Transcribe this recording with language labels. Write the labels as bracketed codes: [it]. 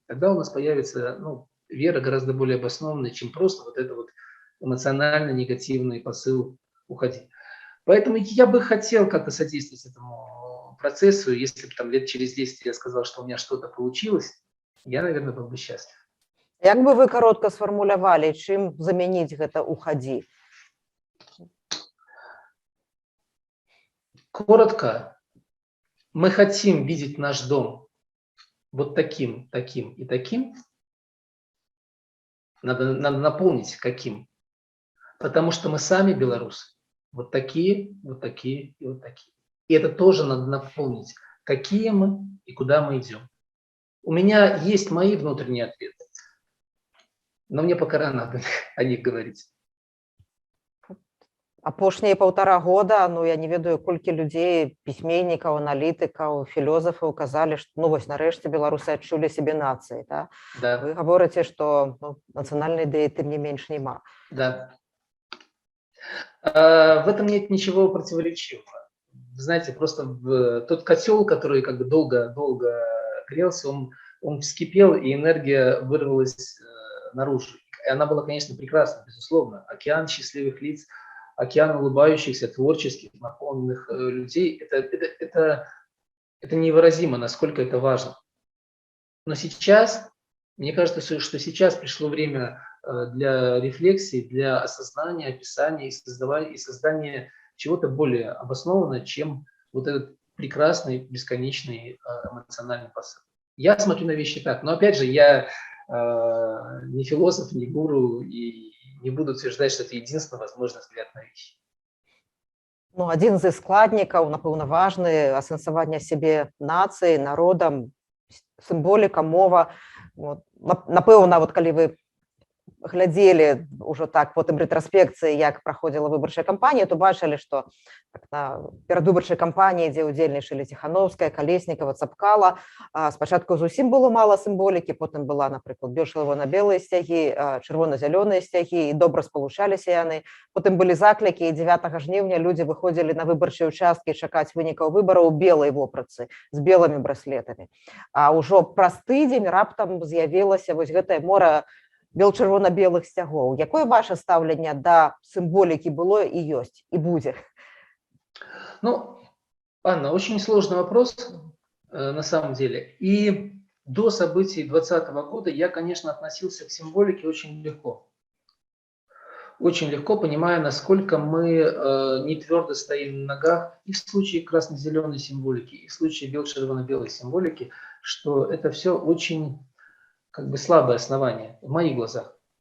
[ru] Тогда у нас появится вера гораздо более обоснованная, чем просто вот это вот эмоционально негативный посыл «уходи». Поэтому я бы хотел как-то содействовать этому процессу. Если бы там лет через 10 я сказал, что у меня что-то получилось, я, наверное, был бы счастлив. [be] Як бы вы коротко сфармулявалі, чым замяніць гэта «уходи»? [ru] Коротко, мы хотим видеть наш дом вот таким, таким и таким. Надо наполнить каким. Потому что мы сами белорусы. Вот такие, вот такие и вот такие. И это тоже надо наполнить. Какие мы и куда мы идем. У меня есть мои внутренние ответы. Но мне пока рано о них говорить. [be] Апошнія 1,5 года, я не ведаю, колькі людзей, пісьменнікаў, аналітыкаў, філёзафаў казалі, што вось нарэшце беларусы адчулі сябе нацыяй. [ru] Да? Да. [be] Вы гаворыце, што нацыянальнай ідэі тым не менш няма. [ru] Да. В этом нет ничего противоречивого. Вы знаете, просто тот котел, который как бы долго грелся, он вскипел, и энергия вырвалась наружу. И она была, конечно, прекрасна, безусловно. Океан счастливых лиц, океан улыбающихся, творческих, наполненных людей. Это невыразимо, насколько это важно. Но сейчас, мне кажется, что сейчас пришло время для рефлексии, для осознания, описания и создания чего-то более обоснованного, чем вот этот прекрасный, бесконечный эмоциональный посыл. Я смотрю на вещи так. Но опять же, я не философ, не гуру, и не буду утверждать, что это единственный возможный взгляд на вещи. [be] Адзін з складнікаў, напэўна, важны, асэнсаванне сябе нацыі, народам, сімволіка, мова. Напэўна, калі вы глядзелі ўжо так потым рэтраспекцыі, як праходзіла выбарчая кампанія, то бачылі, што на перадвыбарчай кампаніі, дзе ўдзельнічалі Ціхановская, Калеснікава, Цапкала, спачатку зусім было мала сімволікі, потым была, напрыклад, бело-чырвона-белыя сцягі, чырвона-зялёныя сцягі, і добра спалучаліся яны. Потым былі заклікі, і 9 жніўня людзі выходзілі на выбарчыя ўчасткі чакаць вынікаў выбараў у белай вопратцы з белымі браслетамі. А ўжо праз тыдзень раптам з'явілася вось гэтае мора бел-чырвона-белых сцягоў. Якое ваше стаўленне да сімволікі было і ёсць, і будзе? [ru] Ну, Анна, очень сложный вопрос на самом деле. И до событий 2020 года я, конечно, относился к символике очень легко. Очень легко, понимая, насколько мы не твердо стоим на ногах и в случае красно-зеленой символики, и в случае бел-червоно-белой символики, что это все очень как бы слабое основание в моих глазах.